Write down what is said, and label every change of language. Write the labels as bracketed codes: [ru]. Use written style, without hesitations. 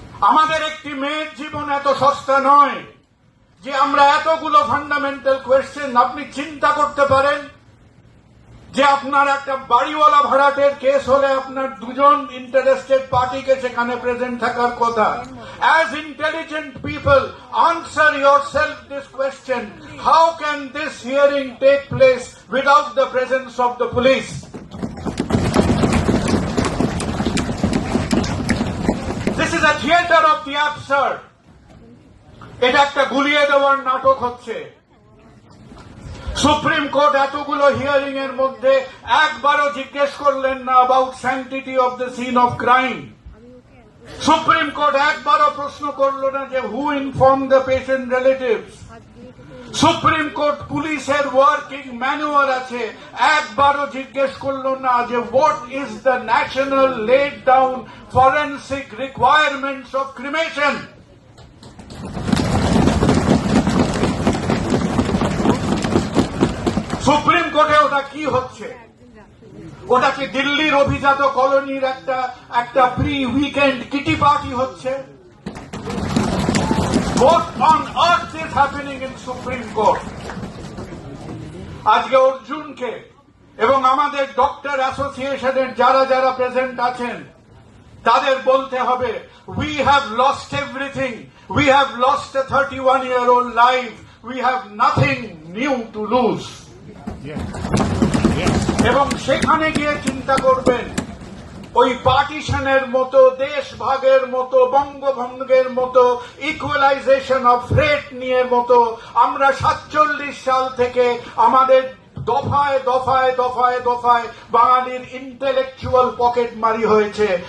[bn] আমাদের একটি মেয়ের জীবন এত সস্তা নয় যে আমরা এতগুলো ফান্ডামেন্টাল কোয়েশ্চেন। আপনি চিন্তা করতে পারেন যে আপনার একটা বাড়িওয়ালা ভাড়াটের কেস হলে আপনার দুজন ইন্টারেস্টেড পার্টিকে সেখানে প্রেজেন্ট থাকার কথা। [en] As intelligent people, answer yourself this question: how can this hearing take place without the presence of the police? This is a theater of the absurd. [bn] এটা একটা গুলিয়ে দেওয়ার নাটক হচ্ছে। সুপ্রিম কোর্ট এতগুলো হিয়ারিং এর মধ্যে একবারও জিজ্ঞেস করলেন না about sanctity of the scene of crime. Supreme court একবারও প্রশ্ন করল না যে হু inform the patient relatives. Supreme court পুলিশের ওয়ার্কিং ম্যানুয়াল আছে, একবারও জিজ্ঞেস করল না যে what is the national laid down forensic requirements of cremation. Supreme কোর্টে ওটা কি হচ্ছে? ওটা কি দিল্লির অভিজাত কলোনির একটা প্রি উইকেন্ড কিটি পার্টি হচ্ছে? [en] What on earth is happening in Supreme Court? [bn] আজকে অর্জুনকে এবং আমাদের ডক্টর অ্যাসোসিয়েশনের যারা যারা প্রেজেন্ট আছেন তাদের বলতে হবে, we have lost everything. [en] We have lost a 31-year-old life. We have nothing new to lose. [bn] এবং সেখানে গিয়ে চিন্তা করবেন ওই পার্টিশনের মতো, দেশ ভাগের মতো, বঙ্গভঙ্গের মতো, ইকুয়ালাইজেশন অফ রেট নিয়ে মতো আমরা 47 সাল থেকে আমাদের দফায় দফায় দফায় দফায় বাঙালির ইন্টেলেকচুয়াল পকেট মারি হয়েছে।